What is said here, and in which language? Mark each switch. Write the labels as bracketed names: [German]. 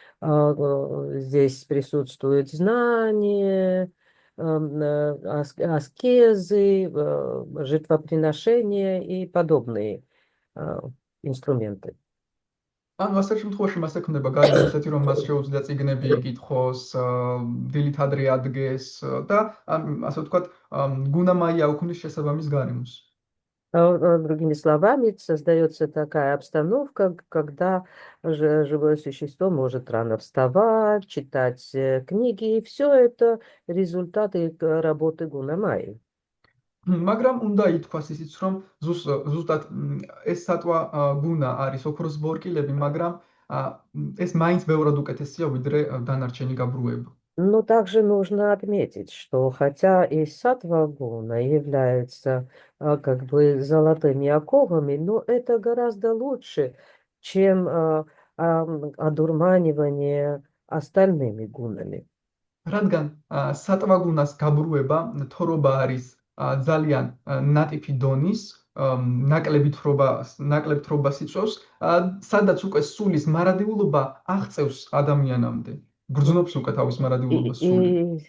[Russian] Здесь присутствует знание, аскезы, жертвоприношения и подобные инструменты. [Georgian] ანუ ასეთ შემთხვევაში მას ექნება გარემო ისეთი, რომ მას შეუძლია წიგნები იკითხოს, დილით ადრე ადგეს და ასე ვთქვათ, გუნა მაია უქმნის შესაბამის გარემოს. [Russian] Другими словами, создается такая обстановка, когда живое существо может рано вставать, читать книги, и все это результаты работы Гуна Майи. [Georgian] მაგრამ უნდა ითქვას ისიც, რომ ზუსტად ეს სატყვა გუნა არის ოქროს ბორკილები, მაგრამ ეს მაინც ბევრად უკეთესია ვიდრე დანარჩენი გაბრუება. [Russian] Но также нужно отметить, что хотя и саттва гуна является как бы золотыми оковами, но это гораздо лучше, чем одурманивание остальными гунами. [Georgian] რადგან სატყვა გუნას გაბრუება თორობა არის ძალიან ნატიფი დონის, ნაკლები თრობას იწვევს, სადაც უკვე სულის მარადიულობა აღწევს ადამიანამდე. გრძნობს უკვე თავის მარადიულობას სული.